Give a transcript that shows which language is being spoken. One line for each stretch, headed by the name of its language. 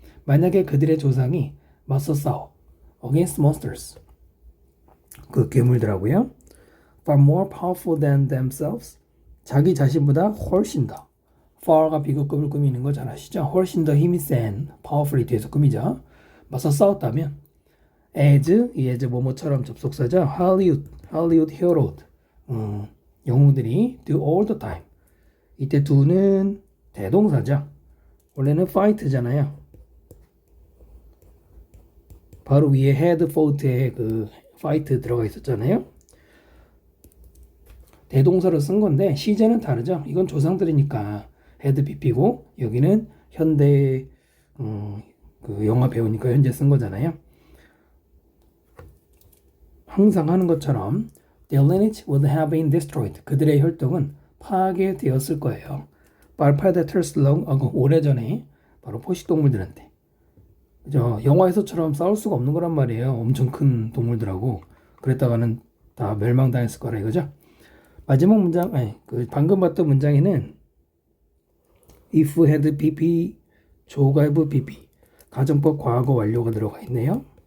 Korean: 만약에 그들의 조상이 맞서 싸워
English: against monsters,
Korean: 그 괴물들하고요,
English: far more powerful than themselves,
Korean: 자기 자신보다 훨씬 더, far가 비교급을 꾸미는 거 잘 아시죠? 훨씬 더 힘이 센 powerful이 뒤에서 꾸미죠. 맞서 싸웠다면 as, 이 as 뭐뭐처럼 접속사죠.
English: Hollywood hero,
Korean: 영웅들이
English: do all the time.
Korean: 이때 do는 대동사죠. 원래는 fight잖아요. 바로 위에 had fought에 그 fight 들어가 있었잖아요. 대동사로 쓴 건데 시제는 다르죠. 이건 조상들이니까 had pp고 여기는 현대 그 영화 배우니까 현재 쓴 거잖아요. 항상 하는 것처럼
English: their lineage would have been destroyed.
Korean: 그들의 혈통은 파괴되었을 거예요. 발파데터스 롱 오래전에 바로 포식동물들한테, 그죠? 영화에서처럼 싸울 수가 없는 거란 말이에요. 엄청 큰 동물들하고. 그랬다가는 다 멸망당했을 거라 이거죠. 마지막 문장, 그 방금 봤던 문장에는 if had pp, 조가 have pp, 가정법 과거 완료가 들어가 있네요.